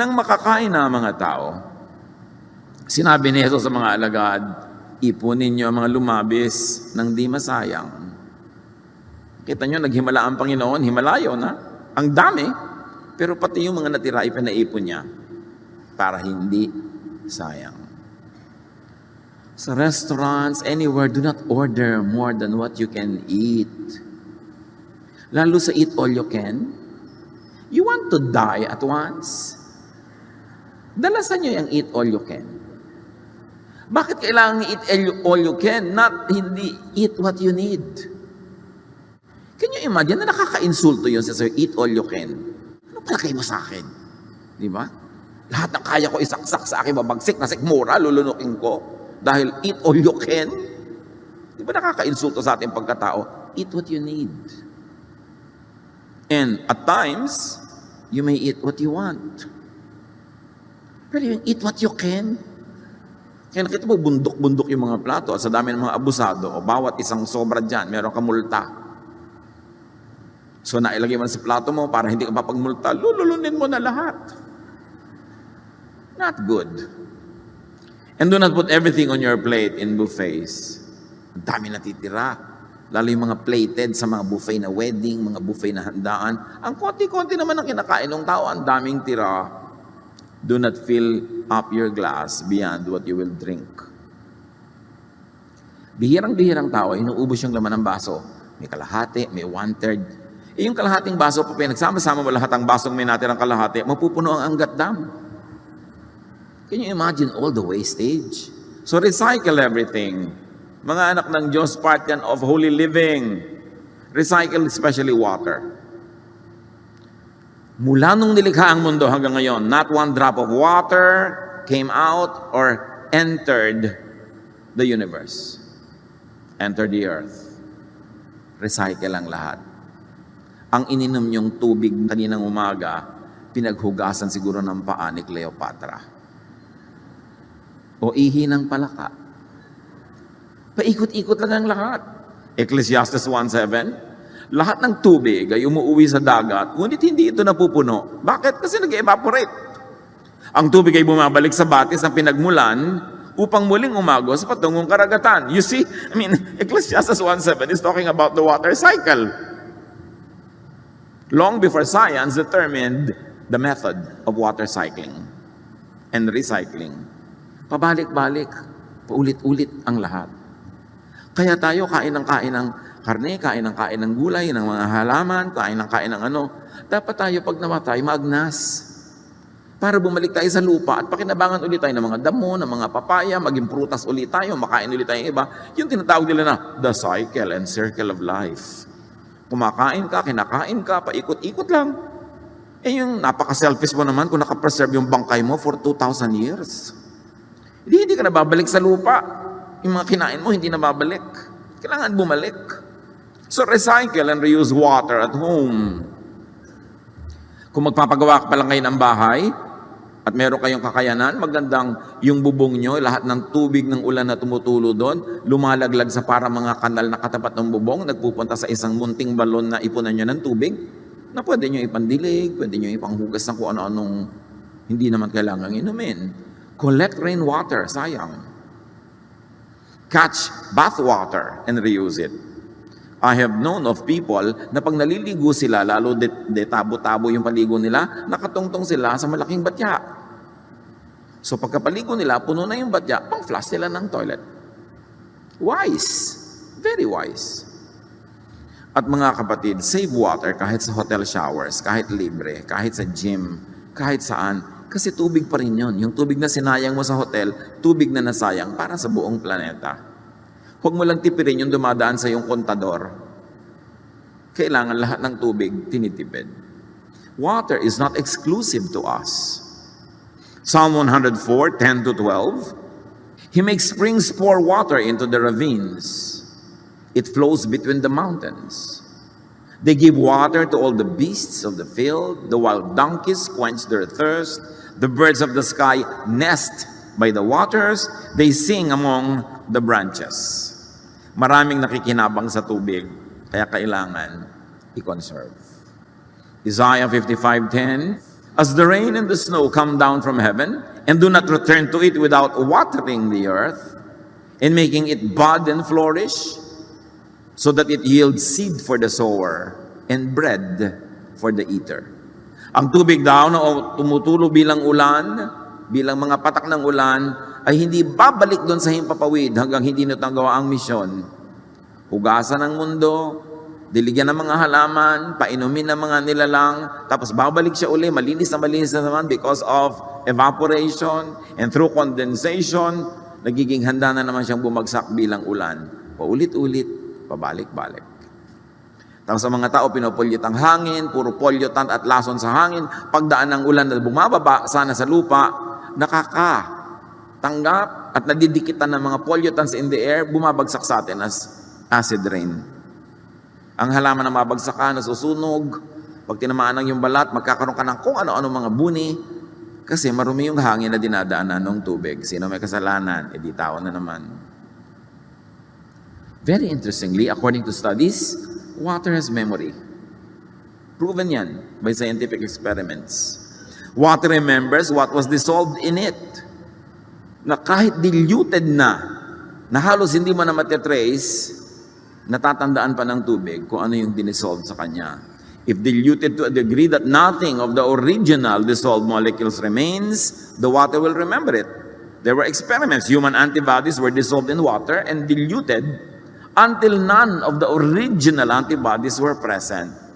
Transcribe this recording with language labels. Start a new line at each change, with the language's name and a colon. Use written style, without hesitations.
Filipino: Nang makakain na mga tao, sinabi ni Jesus sa mga alagad, ipunin niyo ang mga lumabis ng di masayang. Kita niyo, naghimala ang Panginoon, himalayo na. Ang dami. Pero pati yung mga natira, ipinaipon niya para hindi sayang.
English: Sa restaurants, anywhere, do not order more than what you can eat.
Filipino: Lalo sa
English: eat all you can. You want to die at once?
Filipino: Dalasan niyo yung
English: eat all you can.
Filipino: Bakit kailangan
English: eat all you can, not
Filipino: hindi
English: eat what you need? Can you imagine
Filipino: na nakaka-insulto yun sa
English: eat all you can?
Filipino: Palagay mo sa akin. Di ba? Lahat ng kaya ko isaksak sa akin, babagsik na sikmura, lulunukin ko. Dahil
English: eat all you can.
Filipino: Di ba nakaka-insulto sa ating pagkatao?
English: Eat what you need. And at times, you may eat what you want.
Filipino: Pero yung
English: eat what you can,
Filipino: kaya nakita mo, bundok-bundok yung mga plato at sa dami ng mga abusado, o bawat isang sobra dyan, meron kang multa. So nailagay mo sa plato mo para hindi ka papagmulta, lululunin mo na lahat.
English: Not good. And do not put everything on your plate in buffets.
Filipino: Ang dami natitira. Lalo yung mga plated sa mga buffet na wedding, mga buffet na handaan. Ang konti-konti naman ang kinakain ng tao, ang daming tira.
English: Do not fill up your glass beyond what you will drink.
Filipino: Bihirang-bihirang tao, inuubos yung laman ng baso. May kalahati, may 1/3. Yung kalahating baso, pa pinagsama-sama mo lahat ang basong may natirang kalahati, mapupuno ang Angat Dam.
English: Can you imagine all the wastage? So recycle everything.
Filipino: Mga anak ng Diyos,
English: part yan of holy living. Recycle especially water.
Filipino: Mula nung nilikha ang mundo hanggang ngayon,
English: not one drop of water came out or entered the universe. Entered the earth.
Filipino: Recycle ang lahat. Ang ininom niyong tubig kaninang umaga, pinaghugasan siguro ng paa ni Cleopatra. O ihi ng palaka. Paikot-ikot lang ang lahat. Ecclesiastes 1:7, lahat ng tubig ay umuuwi sa dagat, ngunit hindi ito napupuno. Bakit? Kasi nag-evaporate. Ang tubig ay bumabalik sa batis ng pinagmulan upang muling umagos sa patungong karagatan.
English: You see, Ecclesiastes 1:7 is talking about the water cycle. Long before science determined the method of water cycling and recycling.
Filipino: Pabalik-balik, paulit-ulit ang lahat. Kaya tayo kain ng karne, kain ng gulay, ng mga halaman, kain ng ano. Dapat tayo pag namatay, magnas. Para bumalik tayo sa lupa at pakinabangan ulit tayo ng mga damo, ng mga papaya, maging prutas ulit tayo, makain ulit tayo iba. Yung tinatawag nila na
English: the cycle and circle of life.
Filipino: Kumakain ka, kinakain ka, paikot-ikot lang. Yung napaka-selfish mo naman kung nakapreserve yung bangkay mo
English: for 2,000 years.
Filipino: Hindi ka na babalik sa lupa. Yung mga kinain mo, hindi na babalik. Kailangan bumalik.
English: So recycle and reuse water at home.
Filipino: Kung magpapagawa ka pa lang kayo ng bahay, At meron kayong kakayanan, magandang yung bubong nyo, lahat ng tubig ng ulan na tumutulo doon, lumalaglag sa para mga kanal na katapat ng bubong, nagpupunta sa isang munting balon na ipunan nyo ng tubig, na pwede nyo ipandilig, pwede nyo ipanghugas ng kung ano-anong hindi naman kailangang inumin.
English: Collect rainwater,
Filipino: sayang.
English: Catch bath water and reuse it. I have known of people
Filipino: na pag naliligo sila, lalo tabo-tabo yung paligo nila, nakatungtong sila sa malaking batya. So pagkapaligo nila, puno na yung batya, pang-flush nila ng toilet.
English: Wise. Very wise.
Filipino: At mga kapatid,
English: save water
Filipino: kahit sa
English: hotel showers,
Filipino: kahit libre, kahit sa gym, kahit saan. Kasi tubig pa rin yun. Yung tubig na sinayang mo sa hotel, tubig na nasayang para sa buong planeta. Huwag mo lang tipirin yung dumadaan sa iyong kontador. Kailangan lahat ng tubig tinitipid.
English: Water is not exclusive to us. Psalm 104, 10-12. He makes springs pour water into the ravines. It flows between the mountains. They give water to all the beasts of the field. The wild donkeys quench their thirst. The birds of the sky nest by the waters. They sing among the branches.
Filipino: Maraming nakikinabang sa tubig, kaya kailangan i-conserve.
English: Isaiah 55:10, as the rain and the snow come down from heaven, and do not return to it without watering the earth, and making it bud and flourish, so that it yields seed for the sower, and bread for the eater.
Filipino: Ang tubig daw na tumutulo bilang ulan, bilang mga patak ng ulan, ay hindi babalik doon sa himpapawid hanggang hindi natagawa ang misyon. Hugasan ang mundo, diligyan ng mga halaman, painumin ng mga nilalang, tapos babalik siya uli, malinis na naman
English: because of evaporation and through condensation,
Filipino: nagiging handa na naman siyang bumagsak bilang ulan. Paulit-ulit, pabalik-balik. Tapos sa mga tao, pinopolyut ang hangin, puro pollutant at lason sa hangin, pagdaan ng ulan na bumababa sana sa lupa, nakakatanggap at nadidikitan ng mga
English: pollutants in the air,
Filipino: bumabagsak sa atin
English: as acid rain.
Filipino: Ang halaman na mabagsak ka, nasusunog, pag tinamaan ng yung balat, magkakaroon ka ng kung ano-ano mga buni, kasi marumi yung hangin na dinadaanan ng tubig. Sino may kasalanan? E di tao na naman.
English: Very interestingly, according to studies, water has memory. Proven yan by scientific experiments. Water remembers what was dissolved in it.
Filipino: Na kahit diluted na halos hindi mo na matitrace, natatandaan pa ng tubig kung ano yung dinissolve sa kanya.
English: If diluted to a degree that nothing of the original dissolved molecules remains, the water will remember it. There were experiments. Human antibodies were dissolved in water and diluted until none of the original antibodies were present.